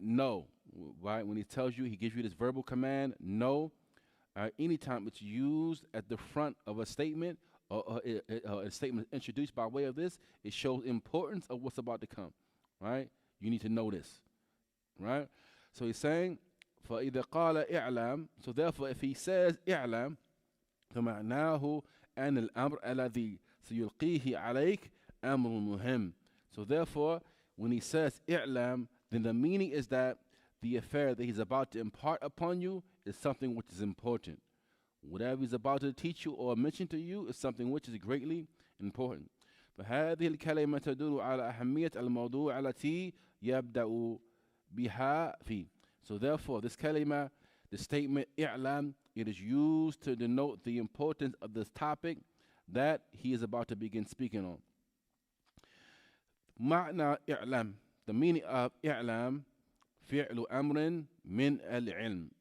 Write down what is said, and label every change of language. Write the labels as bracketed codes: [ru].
[en] Know, right? When he tells you, he gives you this verbal command, know. Anytime it's used at the front of a statement or a statement introduced by way of this, it shows importance of what's about to come, right? You need to know this, right? So he's saying, [ar] فَإِذَا قَالَ إِعْلَامْ. [en] So therefore, if he says [ar] إِعْلَامْ, فَمَعْنَاهُ أَنَ الْأَمْرَ الَّذِي سَيُلْقِيهِ عَلَيْكَ أَمْرٌ مُهِمٌ. [en] So therefore, when he says إِعْلَامْ, then the meaning is that the affair that he's about to impart upon you is something which is important. Whatever he's about to teach you or mention to you is something which is greatly important. [ar] فهذه الكلمة تدل على أهمية الموضوع التي يبدأ بها فيه. [en] So therefore, this kalima, the statement i'lam, it is used to denote the importance of this topic that he is about to begin speaking on. [ar] معنى i'lam, [en] the meaning of i'lam, [ar] فعل أمر من العلم.